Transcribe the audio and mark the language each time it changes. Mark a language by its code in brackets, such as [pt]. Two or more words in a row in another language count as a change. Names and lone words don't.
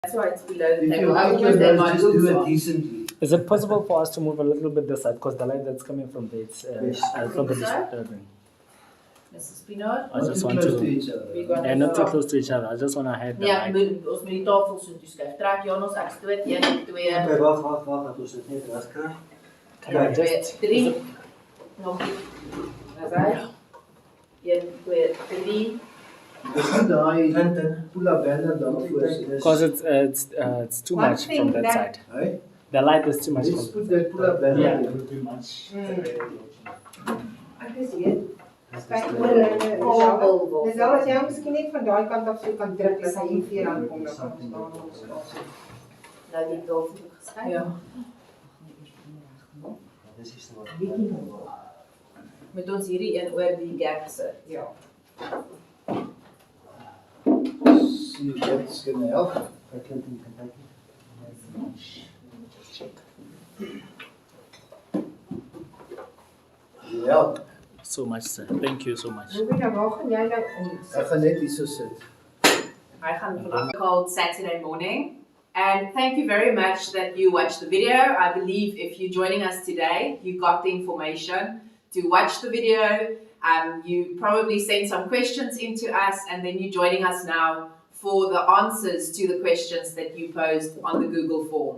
[en] That's why it's below the If table. you have Otherwise they might just do move it on. decently. Is it possible for us to move a little bit this side because the light that's coming from there, it's from the This side? disturbing. Mrs. Pinaar? I just Too want close to, each other. We got and not too close to each other. I just want to hide the [af] Ja, light. ons moet die tafel so toeskuif. Trek Janos, ek stoot 1, 2, Okay, wacht, dat ons dit net reg kry. [en] Can I 2, just, 3. [af] Nog. Dis hy. 1, 2, 3. Daai Clinton. Pula banner daarvoor is. [en] because it's too One much thing from that that- side. Hey, The light is too much let's from put that Pula banner. Yeah, there. it will be much. [af] Ek is hier. Kyk Dis oor Vol. Dis al as jy miskien net van daai kant af so kan druk as hy hier vir aankom dan kan ons daar ons spasie. Nou die tafel geskuif. Ja. Dis is wat. Met ons hierdie een oor die gap sit. Ja. [en] See if that's gonna help. [af] Clinton kan kyk. Ja, [en] So much, sir. Thank you so much. Ruby, [af] waar gaan jy nou om? ek gaan net hier so sit. [en] I [af] gaan vanaf [en] called Saturday morning. And thank you very much that you watched the video. I believe if you're joining us today, you got the information to watch the video. You probably sent some questions into us, and then you're joining us now for the answers to the questions that you posed on the Google form.